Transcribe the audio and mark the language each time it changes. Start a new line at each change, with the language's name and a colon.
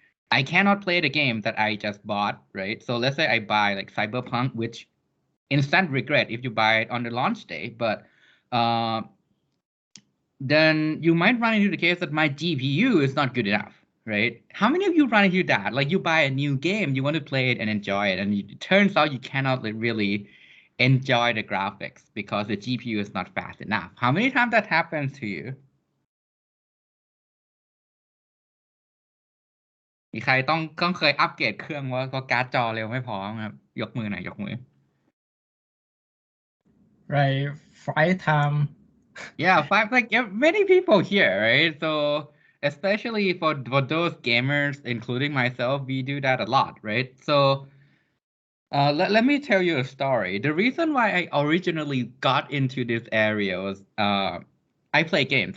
English: I cannot play the game that I just bought, right? So let's say I buy like Cyberpunk, which instant regret if you buy it on the launch day, but then you might run into the case that my GPU is not good enough, right? How many of you run into that? Like you buy a new game, you want to play it and enjoy it, and it turns out you cannot really enjoy the graphics because the GPU is not fast enough. How many times that happens to you?
Thai: มีใครต้องเคยอัปเกรดเครื่องว่าการ์ดจอเร็วไม่พอครับยกมือหน่อยยกมือ
English: Right, 5 time. Yeah, many people here, right? So especially for those gamers, including myself, we do that a lot, right? So let me tell you a story. The reason why I originally got into this area was I play games.